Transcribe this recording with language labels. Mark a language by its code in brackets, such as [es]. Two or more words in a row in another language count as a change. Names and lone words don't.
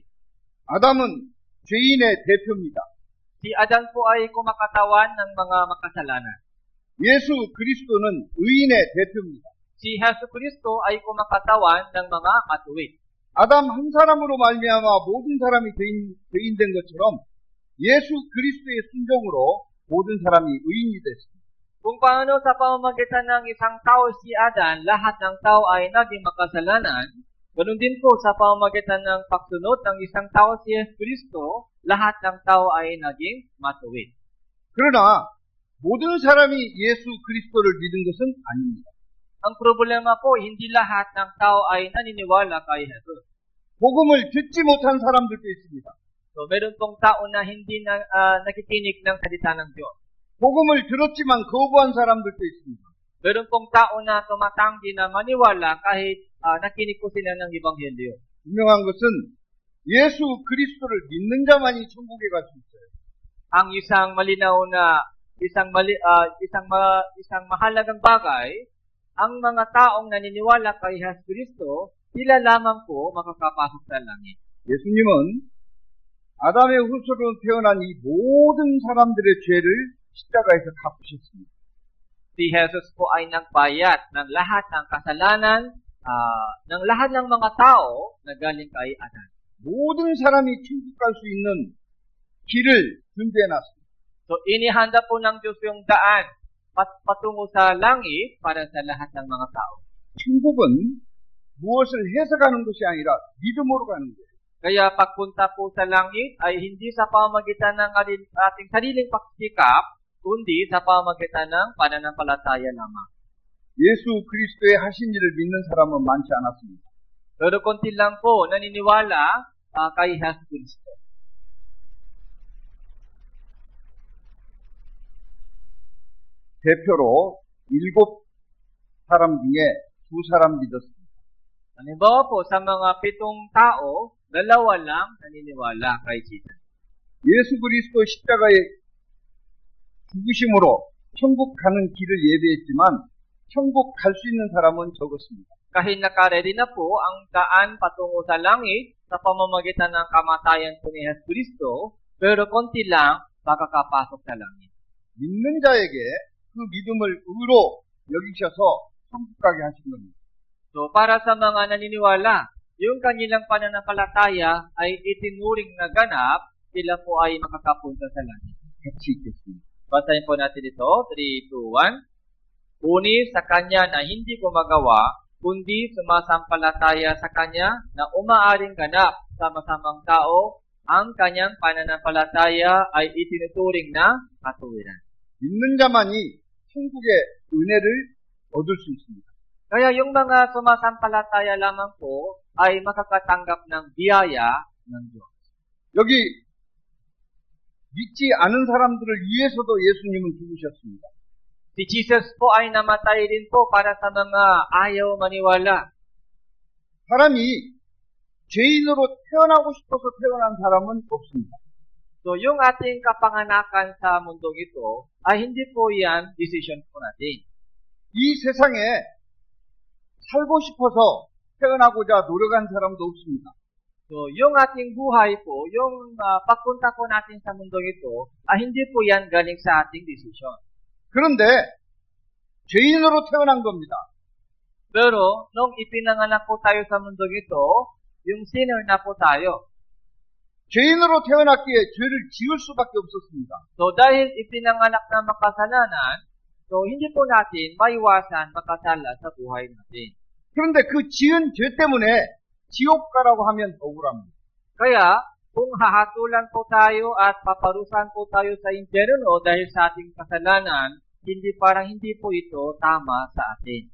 [ko] 아담은 죄인의 대표입니다. [tl] Si Adan po ay kumakatawan ng mga makasalanan. [ko] 예수 그리스도는 의인의 대표입니다. [tl] Si Jesus Cristo ay kumakatawan ng mga matuwid. [ko] 아담 한 사람으로 말미암아 모든 사람이 죄인 된 것처럼 예수 그리스도의 순종으로 모든 사람이 의인이 됐습니다. [tl] Kung paano sa pamamagitan ng isang tao si Adan, lahat ng tao ay naging makasalanan, ganoon din po sa pamamagitan ng pagsunod ng isang tao si Jesus Cristo, lahat ng tao ay naging matuwid. [ko] 그러나 모든 사람이 예수 그리스도를 믿은 것은 아닙니다. [tl] Ang problema po, hindi lahat ng tao ay naniniwala kay Jesus. [ko] 복음을 듣지 못한 사람들도 있습니다. [tl] So, meron pong tao na hindi na nakikinig ng salita ng Diyos. [ko] 복음을 들었지만 거부한 사람들도 있습니다. [tl] Meron pong tao na tumatanggi na maniwala kahit nakinig po sila ng Ebanghelyo. [ko] 분명한 것은 예수 그리스도를 믿는 자만이 천국에 갈 수 있어요. [tl] Ang isang malinaw na isang mahalagang bagay, ang mga taong naniniwala kay Jesus Kristo, sila lamang po makakapasok sa langit. [ko] 예수님은 아담의 후손으로 태어난 이 모든 사람들의 죄를 십자가에서 갚으셨습니다. [tl] Si Jesus po ay nagbayad ng lahat ng kasalanan ng lahat ng mga tao na galing kay Adan. [ko] 모든 사람이 천국 갈 수 있는 길을 준비해놨습니다. [tl] So, inihanda po ng Diyos yung daan patungo sa langit para sa lahat ng mga tao. [ko] 천국은 무엇을 해서 가는 것이 아니라 믿음으로 가는 거예요. [tl] Kaya pagpunta po sa langit ay hindi sa pamamagitan ng ating sariling pagsikap, kundi sa pamamagitan ng pananampalataya lamang. [ko] 예수 그리스도의 하신 일을 믿는 사람은 많지 않았습니다. [tl] Pero konti lang po naniniwala kay Jesus Kristo. [ko] 대표로 7사람 중에 2사람 믿었습니다. [tl] Halimbawa po, sa mga 7 tao, 2 lang naniniwala kay Jesus. [ko] 예수 그리스도 십자가의 죽으심으로 천국 가는 길을 예배했지만 천국 갈 수 있는 사람은 적었습니다. [tl] Kahit nakaredy na po ang daan patungo sa langit sa pamamagitan ng kamatayan po ni Jesus Kristo, pero konti lang makakapasok sa langit. [ko] 믿는 자에게 그 믿음을 의로 여기셔서 천국 가게 하신 겁니다. [tl] So, para sa mga naniniwala, yung kanilang pananampalataya ay itinuring na ganap, sila po ay makakapunta sa langit. [ko] 같이 읽겠습니다. [tl] Basahin po natin ito, 3, 2, 1. Uni sa Kanya na hindi gumagawa, kundi sumasampalataya sa Kanya na umaaring ganap sa masamang tao, ang Kanyang pananampalataya ay itinuturing na katuwiran. [ko] 믿는 자만이 천국의 은혜를 얻을 수 있습니다. [tl] Kaya yung mga sumasampalataya lamang po ay makakatanggap ng biyaya ng Diyos. [ko] 여기 믿지 않은 사람들을 위해서도 예수님은 죽으셨습니다. [tl] Si Jesus po ay namatay din po para sa mga ayaw maniwala. [ko] 사람이 죄인으로 태어나고 싶어서 태어난 사람은 없습니다. [tl] So, yung ating kapanganakan sa mundong ito, ay hindi po yan decision po natin. [ko] 이 세상에 살고 싶어서 태어나고자 노력한 사람도 없습니다. [tl] So, yung ating buhay po, yung pagpunta po natin sa mundong ito, ay hindi po yan galing sa ating decision. [ko] 그런데 죄인으로 태어난 겁니다. [tl] Pero, nung ipinanganak po tayo sa mundong ito, yung sinner na po tayo. [ko] 죄인으로 태어났기에 죄를 지을 수밖에 없었습니다. [tl] So, dahil ipinanganak na makasalanan, so hindi po natin maiwasan makasala sa buhay natin. [ko] 그런데 그 지은 죄 때문에 지옥 가라고 하면 억울합니다. [tl] Kaya, kung hahatulan po tayo at paparusahan po tayo sa impyerno dahil sa ating kasalanan, hindi po ito tama sa atin.